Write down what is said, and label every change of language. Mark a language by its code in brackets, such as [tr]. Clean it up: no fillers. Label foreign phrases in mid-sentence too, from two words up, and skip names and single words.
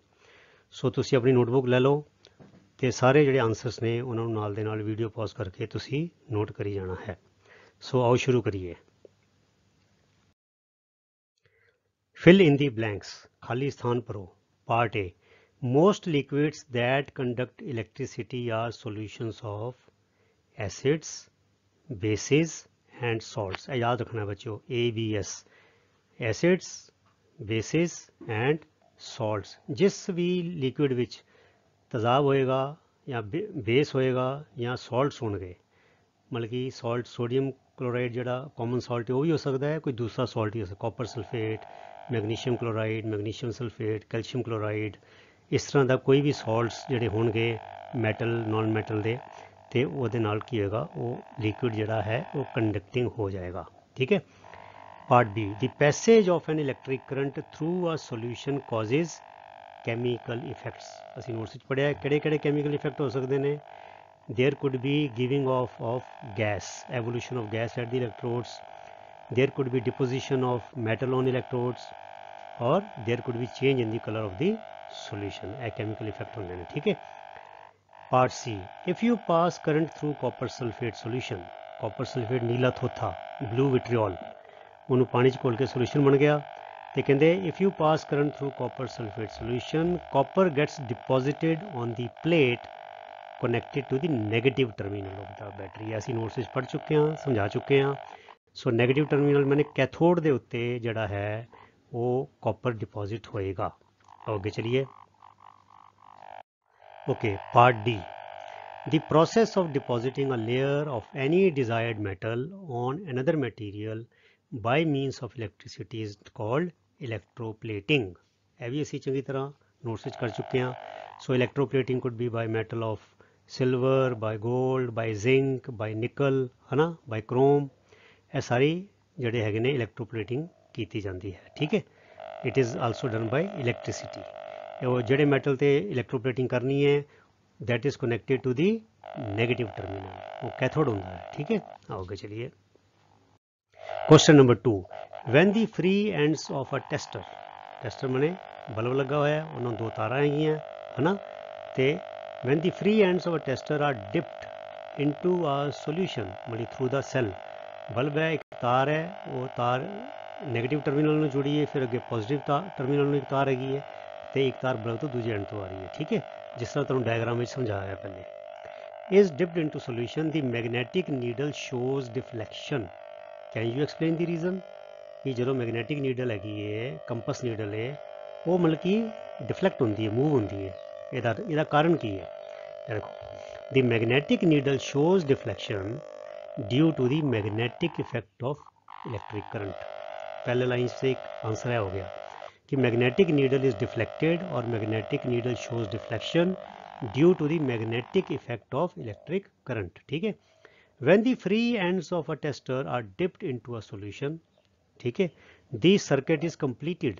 [pa] ਸੋ ਤੁਸੀਂ ਆਪਣੀ ਨੋਟਬੁੱਕ ਲੈ ਲਓ ਤੇ ਸਾਰੇ ਜਿਹੜੇ ਆਨਸਰਸ ਨੇ ਉਹਨਾਂ ਨੂੰ ਨਾਲ ਦੇ ਨਾਲ [en] video pause [pa] ਕਰਕੇ ਤੁਸੀਂ ਨੋਟ ਕਰੀ ਜਾਣਾ ਹੈ। ਸੋ ਆਓ ਸ਼ੁਰੂ ਕਰੀਏ। [en] fill in the blanks, [pa] ਖਾਲੀ ਸਥਾਨ ਭਰੋ। [en] Part A, most liquids that conduct electricity are solutions of acids, bases and salts। [pa] ਇਹ ਯਾਦ ਰੱਖਣਾ ਬੱਚਿਓ, ABS, acids, [en] bases and salts। [pa] ਜਿਸ ਵੀ ਲਿਕੁਇਡ ਵਿੱਚ ਤੇਜ਼ਾਬ ਹੋਏਗਾ ਜਾਂ ਬੇਸ ਹੋਏਗਾ ਜਾਂ ਸਾਲਟਸ ਹੋਣਗੇ, ਮਤਲਬ ਕਿ [en] salt sodium chloride [pa] ਜਿਹੜਾ [en] common salt [pa] ਹੈ ਉਹ ਵੀ ਹੋ ਸਕਦਾ ਹੈ, ਕੋਈ ਦੂਸਰਾ ਸਾਲਟ ਹੀ ਹੋ ਸਕਦਾ, [en] copper sulphate, magnesium chloride, magnesium sulphate, calcium chloride, [pa] ਇਸ ਤਰ੍ਹਾਂ ਦਾ ਕੋਈ ਵੀ ਸਾਲਟਸ ਜਿਹੜੇ ਹੋਣਗੇ [en] metal non metal [pa] ਦੇ, ਤੇ ਉਹਦੇ ਨਾਲ ਕੀ ਹੋਏਗਾ, ਉਹ ਲਿਕੁਇਡ ਜਿਹੜਾ ਹੈ ਉਹ ਕੰਡਕਟਿੰਗ ਹੋ ਜਾਏਗਾ। ਠੀਕ ਹੈ। [en] Part B, the passage of an electric current through a solution causes chemical effects. [pa] ਅਸੀਂ ਨੋਟਸ ਵਿੱਚ ਪੜ੍ਹਿਆ ਕਿਹੜੇ ਕਿਹੜੇ [en] chemical effect [pa] ਹੋ ਸਕਦੇ ਨੇ। [en] ਦੇयर could be giving off of gas, evolution of gas at the electrodes, there could be deposition of metal on electrodes, or there could be change in the color of the solution। ਇਹ chemical effect [pa] ਹੁੰਦੇ ਨੇ। ਠੀਕ ਹੈ। [en] Part C, if you pass current through copper sulfate solution, copper sulfate [pa] ਨੀਲਾ ਥੋਥਾ, [en] blue vitriol, [pa] ਉਹਨੂੰ ਪਾਣੀ 'ਚ ਘੋਲ ਕੇ solution ਬਣ ਗਿਆ ਤੇ ਕਹਿੰਦੇ [en] if you pass current through copper sulfate solution, copper gets deposited on the plate connected to the negative terminal of the battery। [pa] ਅਸੀਂ ਨੋਟਸ ਵਿੱਚ ਪੜ੍ਹ ਚੁੱਕੇ ਹਾਂ, ਸਮਝਾ ਚੁੱਕੇ ਹਾਂ। ਸੋ [en] negative terminal [pa] ਮੈਨੇ ਕੈਥੋਡ ਦੇ ਉੱਤੇ ਜਿਹੜਾ ਹੈ ਉਹ [en] copper deposit [pa] ਹੋਏਗਾ। ਅੱਗੇ ਚਲੀਏ। [en] Okay, part D, the process of depositing a layer of any desired metal on another material by means of electricity is called electroplating। [pa] ਇਹ ਵੀ ਅਸੀਂ ਚੰਗੀ ਤਰ੍ਹਾਂ ਨੋਟਸ ਵਿੱਚ ਕਰ ਚੁੱਕੇ ਹਾਂ। [en] ਸੋ electroplating could be by metal of silver, by gold, by zinc, by nickel, [pa] ਹੈ ਨਾ, [en] by chrome। [pa] ਇਹ ਸਾਰੀ ਜਿਹੜੇ ਹੈਗੇ ਨੇ electroplating ਕੀਤੀ ਜਾਂਦੀ ਹੈ। ਠੀਕ ਹੈ। [en] it is also done by electricity। [pa] ਉਹ ਜਿਹੜੇ ਮੈਟਲ ਤੇ electroplating ਕਰਨੀ ਹੈ [en] that is connected to the negative terminal, [pa] वो कैथोड ਹੁੰਦਾ ਹੈ। ਠੀਕ ਹੈ। ਆਓ ਅੱਗੇ ਚਲੀਏ। [en] Question number 2, when the free ends of a tester, tester [pa] ਮਨੇ ਬਲਬ ਲੱਗਾ ਹੋਇਆ, ਉਹਨਾਂ ਦੋ ਤਾਰਾਂ ਹੈਗੀਆਂ ਹੈ ਨਾ, ਤੇ [en] when the free ends of a tester are dipped into a solution, ਮਤਲਬ through the cell, [pa] ਬਲਬ ਹੈ, ਇੱਕ ਤਾਰ ਹੈ, ਉਹ ਤਾਰ [en] negative terminal [pa] ਨੂੰ ਜੁੜੀ ਹੈ, ਫਿਰ ਅੱਗੇ [en] positive terminal [pa] ਨੂੰ ਇੱਕ ਤਾਰ ਹੈਗੀ ਹੈ, ਤੇ ਇੱਕ ਤਾਰ ਬਲਬ ਤੋਂ ਦੂਜੇ ਐਂਡ ਤੋਂ ਆ ਰਹੀ ਹੈ। ਠੀਕ ਹੈ। ਜਿਸ ਤਰ੍ਹਾਂ ਤੁਹਾਨੂੰ ਡਾਇਗਰਾਮ ਵਿੱਚ ਸਮਝਾਇਆ ਪਹਿਲੇ। [en] is dipped into solution, the magnetic needle shows deflection। can you explain the reason? [pa] ਕਿ ਜਦੋਂ [en] magnetic needle [pa] ਹੈਗੀ ਹੈ, [en] compass needle [pa] ਹੈ, ਉਹ ਮਤਲਬ ਕਿ ਡਿਫਲੈਕਟ ਹੁੰਦੀ ਹੈ, ਮੂਵ ਹੁੰਦੀ ਹੈ, ਇਹਦਾ ਕਾਰਨ ਕੀ ਹੈ? ਦੇਖੋ, [en] the magnetic needle shows deflection due to the magnetic effect of electric current। [hi] पहले लाइन से एक आंसर है हो गया कि [en] magnetic needle is deflected और magnetic needle shows deflection due to the magnetic effect of electric current। [hi] ठीक है। [en] When the free ends of a tester are dipped into a solution, [hi] ठीक है, [en] the circuit is completed.